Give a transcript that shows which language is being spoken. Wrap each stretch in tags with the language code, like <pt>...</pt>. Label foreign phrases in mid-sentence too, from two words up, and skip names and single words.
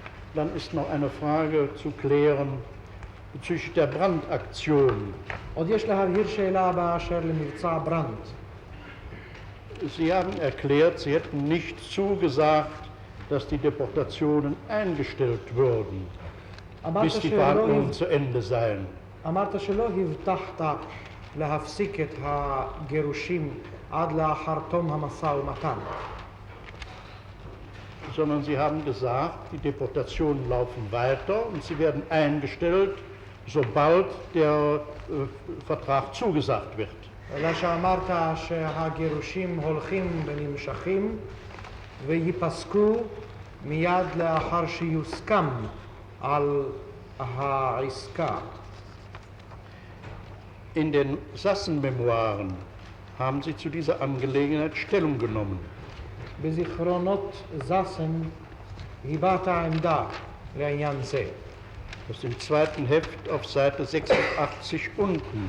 <de>Dann ist noch eine Frage zu klären bezüglich der Brandaktion.</de> <he>עוד יש להבהיר שאלה באשר למבצע ברנד.</he> <de>Sie haben erklärt, Sie hätten nicht zugesagt, dass die Deportationen eingestellt würden, bis die Verhandlungen zu Ende seien.</de> <he>אמרת שלא הבטחת להפסיק את הגירושים עד לאחר תום המשא ומתן.</he> <de>Sondern Sie haben gesagt, die Deportationen laufen weiter und sie werden eingestellt, sobald der Vertrag zugesagt wird.</de> <he>אלא שאמרת שהגירושים הולכים ונמשכים וייפסקו מיד לאחר שיוסכם על העסקה.</he> <de>In den Sassen-Memoiren haben Sie zu dieser Angelegenheit Stellung genommen.</de> <he>בזיכרונות זסן הבעת עמדה לעניין זה.</he> <de>Das ist im zweiten Heft auf Seite 86 unten.</de>